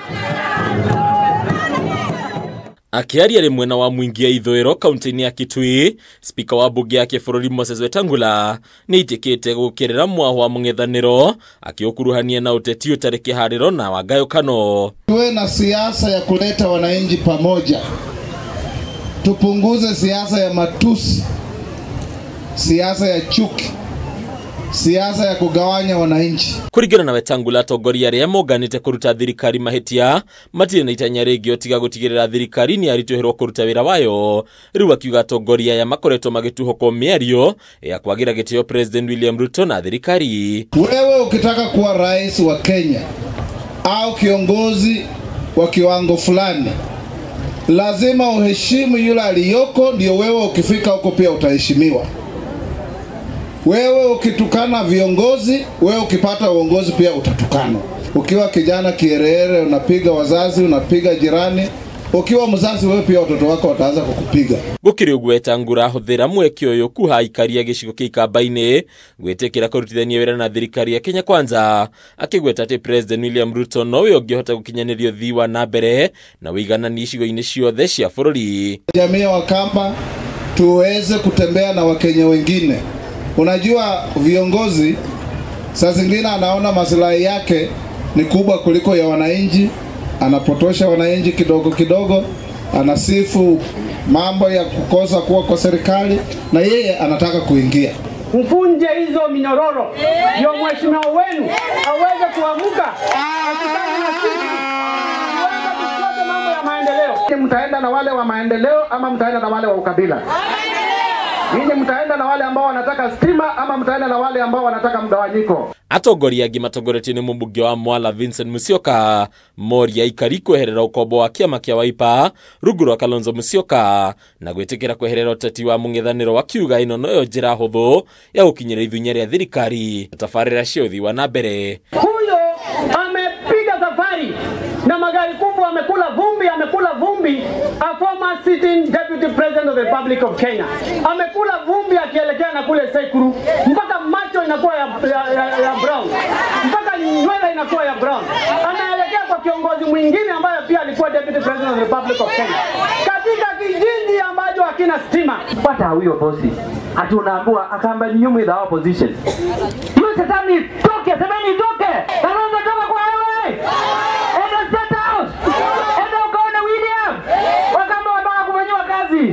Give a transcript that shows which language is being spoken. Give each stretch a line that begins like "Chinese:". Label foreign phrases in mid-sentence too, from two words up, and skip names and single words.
Kikuyu: Akiaria ri mwena wa mwingi ya Ithũĩro kaunti-inĩ ya Kitui, spika wa bunge ya kĩbũrũri Moses Wetangula nĩ itikĩte gũkĩrĩra mwaho wa mũng'ethanĩro akiũkuruhania na ũteti ũtarĩ kĩharĩro na wa ngayũkano.
Swahili: Tuwe na siasa ya kuleta wananchi pamoja. Tupunguze siasa ya matusi, siasa ya chuki, siasa ya kugawanya wananchi.
Kikuyu: Kuringana na Wetangula, atongoria arĩa monganĩte kũruta thirikari mahĩtia matirĩ na itanya rĩngĩ ũtiga gũtigĩrĩra thirikari nĩ yaritũhĩrwo kũruta wĩra wayo. Rĩu akiuga atongoria aya makoretwo magĩtuhũkwo mĩario ya kwagira gĩtĩo President William Ruto na thirikari.
Swahili: Wewe ukitaka kuwa rais wa Kenya au kiongozi wa kiwango fulani, lazima uheshimu yule aliyoko, ndio wewe ukifika huko pia utaheshimiwa. Wewe ukitukana viongozi, wewe ukipata uongozi pia utatukana. Ukiwa kijana kierere, unapiga wazazi, unapiga jirani. Ukiwa mzazi, wewe pia watoto wako wataanza kukupiga.
Kikuyu: Gũkĩrĩ ũguo Wetangula hũthĩra mweke ũyũ kuha ikaria gĩcigo kĩa Ikamba-inĩ gwĩtĩkĩra kũrutithania wĩra na thirikari ya Kenya Kwanza, akĩgweta atĩ President William Ruto nowe ũngĩhota gũkinyanĩria ũthii wa na mbere na ũiganani icigo-inĩ ciothe cia bũrũri.
Swahili: Jamii ya Wakamba tuweze kutembea na Wakenya wengine. Unajua viongozi saa zingine anaona maslahi yake ni kubwa kuliko ya wananchi, anapotosha wananchi kidogo kidogo, anasifu mambo ya kukosa kuwa kwa serikali na yeye anataka kuingia. Mfunje hizo minyororo ndio mheshimiwa wenu aweze kuamuka. Mambo ya maendeleo. Mtaenda na wale wa maendeleo ama mtaenda na wale wa ukabila? Ninyi mtaenda na wale ambao wanataka stima ama mtaenda na wale ambao wanataka mgawanyiko?
Kikuyu: Atongoria angĩ matongoretio nĩ mũmbunge wa Mwala Vincent Musyoka moria aikari kweherera ũkombo wa kĩama kĩa Wiper rungu rwa Kalonzo Musyoka na gwĩtĩkĩra kweherera ũteti wa mũng'ethanĩro wa kiuga ĩno noyo njĩra hũthũ ya gũkinyĩra ithunya rĩa thirikari tabarĩra cia ũthii wa na mbere.
Swahili: Huyo amepiga safari na magari kubwa, amekula vumbi,
English: a former sitting deputy president of the Republic of Kenya.
Swahili: Amekula vumbi akielekea na kule Sekuru, mpaka macho inakuwa ya brown, mpaka nywele inakuwa ya brown. Anaelekea kwa kiongozi mwingine ambaye pia alikuwa
English: deputy president of the Republic of Kenya,
Swahili: katika kijiji ambacho hakina stima. Pata huyo bosi atunaambiwa akamba ni nyumu za opposition. Hiyo shetani toke, semeni toke. Kalonzo toka kwa wewe. Enda State House. Enda ukaone William. Wakamba wanataka kufanywa kazi.